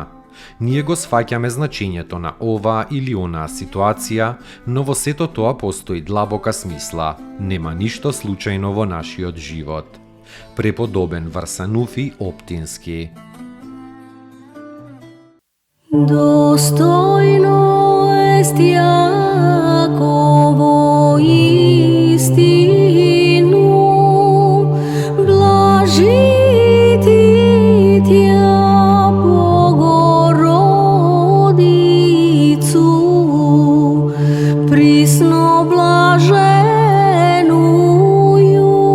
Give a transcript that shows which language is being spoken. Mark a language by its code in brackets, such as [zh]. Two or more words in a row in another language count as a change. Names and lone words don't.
[mk] Ние го сфаќаме значењето на оваа или онаа ситуација, но во сето тоа постои длабока смисла. Нема ништо случајно во нашиот живот. Преподобен Варсануфи Оптински. [cu] Достойно есть яково истину, блажити тя Богородицу, присно блаженную